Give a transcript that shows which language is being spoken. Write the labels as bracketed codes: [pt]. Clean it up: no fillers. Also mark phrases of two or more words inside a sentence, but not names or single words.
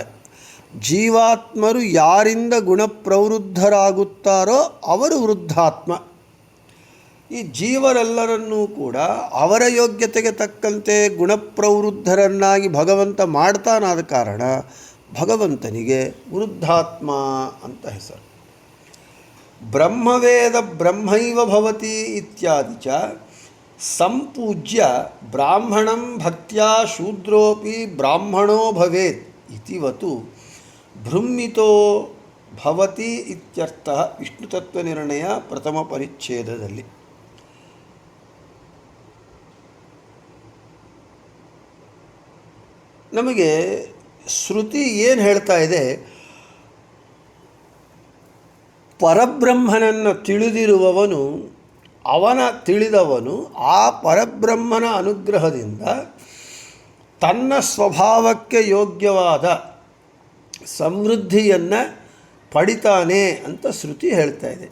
[kn] ಜೀವಾತ್ಮರು ಯಾರಿಂದ ಗುಣಪ್ರವೃದ್ಧರಾಗುತ್ತಾರೋ ಅವರು ವೃದ್ಧಾತ್ಮ. ಈ ಜೀವರೆಲ್ಲರನ್ನೂ ಕೂಡ ಅವರ ಯೋಗ್ಯತೆಗೆ ತಕ್ಕಂತೆ ಗುಣಪ್ರವೃದ್ಧರನ್ನಾಗಿ ಭಗವಂತ ಮಾಡ್ತಾನಾದ ಕಾರಣ ಭಗವಂತನಿಗೆ ವೃದ್ಧಾತ್ಮ ಅಂತ ಹೆಸರು. [sa] ಬ್ರಹ್ಮವೇದ ಬ್ರಹ್ಮೈವ ಭವತಿ ಇತ್ಯಾದಿ ಚ ಸಂಪೂಜ್ಯ ಬ್ರಾಹ್ಮಣಂ ಭಕ್ತ್ಯಾ ಶೂದ್ರೋಪಿ ಬ್ರಾಹ್ಮಣೋ ಭವೇತ್ ಇತಿವತು ಭೃಮಿತೋ ಭವತಿ ಇತ್ಯರ್ಥ [kn] ವಿಷ್ಣುತತ್ವನಿರ್ಣಯ ಪ್ರಥಮ ಪರಿಚ್ಛೇದದಲ್ಲಿ. ನಮಗೆ ಶ್ರುತಿ ಏನು ಹೇಳ್ತಾ ಇದೆ, ಪರಬ್ರಹ್ಮನನ್ನು ತಿಳಿದಿರುವವನು, ತಿಳಿದವನು ಆ ಪರಬ್ರಹ್ಮನ ಅನುಗ್ರಹದಿಂದ ತನ್ನ ಸ್ವಭಾವಕ್ಕೆ ಯೋಗ್ಯವಾದ ಸಮೃದ್ಧಿಯನ್ನು ಪಡಿತಾನೆ ಅಂತ ಶ್ರುತಿ ಹೇಳ್ತಾ ಇದೆ.